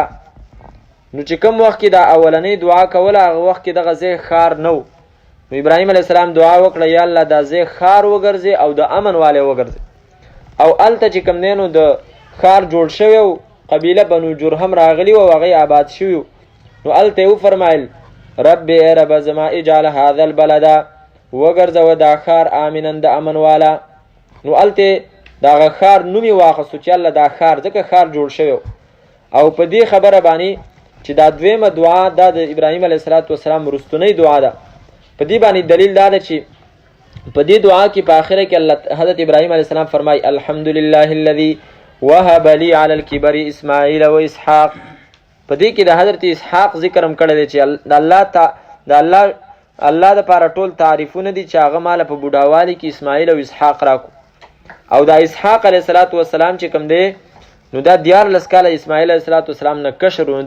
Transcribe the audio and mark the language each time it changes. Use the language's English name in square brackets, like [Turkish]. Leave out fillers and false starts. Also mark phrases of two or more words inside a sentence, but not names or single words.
[Pashto] نو چې کوم وخت کې دا اولنۍ دعا کوله هغه وخت کې دغه ځای ښار نه و. نو ابراهیم علیه السلام دعا وکړه یا الله دا ځای ښار وګرځې او د امن والی وګرځې. او هلته چې کوم دی نو د ښار جوړ شوی و، قبیله بنو جرهم راغلي و او هغې آباد شوي و. نو هلته یې وفرمایل رب ای رب زما [Arabic] اجعل هذا البلد [Pashto] وګرځوه دا ښار آمنا د امن والا. نو هلته دغه ښار نوم یې واخیستو چې الله دا ښار ځکه ښار جوړ شوی او په دې خبره باندې چې دا دویمه دعا دا د ابراهیم علیه السلام وروستنۍ دعا ده. په دې باندې دلیل دا ده چې په دې دعا کې په آخره کې الله حضرت ابراهیم علیه السلام فرمایي [Arabic] الحمدلله الذي وهب لي على الكبر اسماعیل و اسحاق. [Pashto] په دې کې د حضرت اسحاق ذکر هم کړی دی چې الله د پاره ټول تعریفونه دي چې هغه ماله په بوډاوالي کې اسماعیل او اسحاق راکو. او دا اسحاق علیه السلام چې کوم دی نو دا 14 کاله اسماعیل علیه السلام نه کشر و.